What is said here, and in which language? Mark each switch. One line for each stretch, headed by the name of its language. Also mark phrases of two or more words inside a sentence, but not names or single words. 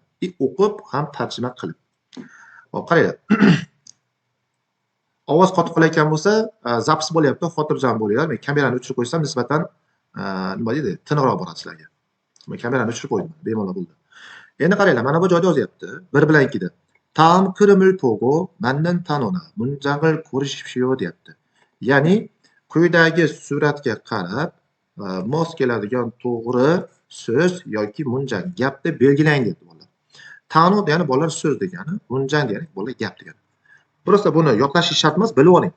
Uzbek: O'qib ham tarjima qilib. Hop, qaranglar. Ovoz qotib qolayotgan bo'lsa, zapis bo'lyapti, xotirjam bo'linglar. Men kamerani o'chirib qo'ysam nisbatan nima deydi, tiniqroq boradi sizlarga. Men kamerani o'chirib qo'ydim, bemalol bo'ldi. Endi qaranglar, mana bu joyda yozyapti. 1-2da.
Korean: 다음 그림을 보고 맞는 단어나 문장을 고르십시오 deyapti.
Uzbek: Ya'ni quyidagi suratga qarab, mos keladigan to'g'ri so'z yoki munjang, gapni belgilang deb bolalar. Tanov degani bolalar so'z degani, munjang degani bolalar gap degani. Просто buni yodlashish shart emas, bilib oling.